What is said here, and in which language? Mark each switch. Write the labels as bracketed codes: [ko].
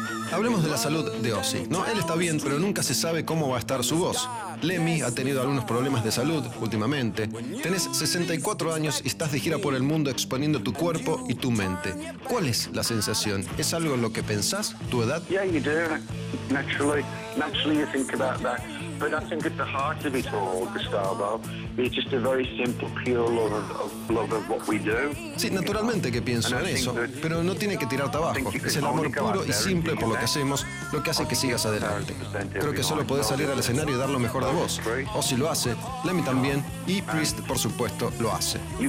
[es] Hablemos de la salud de Ozzy. No, él está bien, pero nunca se sabe cómo va a estar su voz. Lemmy ha tenido algunos problemas de salud últimamente. Tenés 64 años y estás de gira por el mundo exponiendo tu cuerpo y tu mente. ¿Cuál es la sensación? ¿Es algo en lo que pensás, tu edad? [en] Yeah, you do. Naturally you think about that. But I think at the heart of it all, Gustavo, it's just a very simple, pure love of what we do. [es] Sí, naturalmente que pienso en eso, pero no tiene que tirarte abajo. Es el amor puro y simple por lo que hacemos, lo que hace que sigas adelante. Creo que solo podés salir al escenario y dar lo mejor de vos. O si lo hace, Lemmy también, y Priest, por supuesto, lo hace.